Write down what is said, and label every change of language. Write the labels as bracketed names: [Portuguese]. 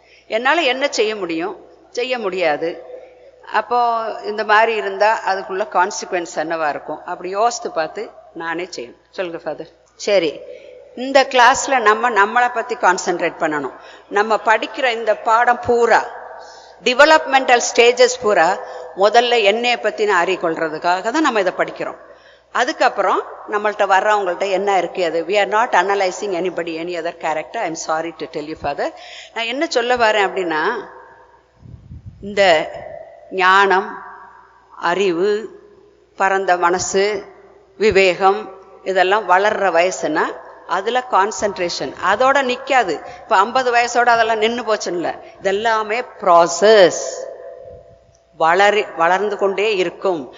[Tamil] என்னால் என்ன செய்ய முடியும், செய்ய முடியாது. அப்போ இந்த மாதிரி இருந்தா அதுக்குள்ள கான்சிக்வன்ஸ் என்னவா இருக்கும், அப்படி யோசித்து பார்த்து நானே செய்யணும். சொல்லுங்க ஃபாதர். சரி, இந்த கிளாஸ்ல நம்மளை பத்தி கான்சென்ட்ரேட் பண்ணணும். நம்ம படிக்கிற இந்த பாடம் பூரா டெவலப்மெண்டல் ஸ்டேஜஸ் பூரா முதல்ல என்னைய பத்தி நான் அறிக்கொள்றதுக்காக தான் நம்ம இதை படிக்கிறோம். அதுக்கப்புறம் நம்மள்ட்ட வர்றவங்கள்ட்ட என்ன இருக்கு, அது [English] we are not analyzing anybody, any other character. I am sorry to tell you father. [Tamil] நான் என்ன சொல்ல வரேன் அப்படின்னா, இந்த ஞானம், அறிவு, பரந்த மனசு, விவேகம் இதெல்லாம் வளர்ற வயசுனா அதுல கான்சென்ட்ரேஷன் அதோட நிக்காது. இப்ப 50 வயசோட அதெல்லாம் நின்று போச்சுன்னு, இதெல்லாமே ப்ராசஸ், வளர்ந்து கொண்டே இருக்கும்.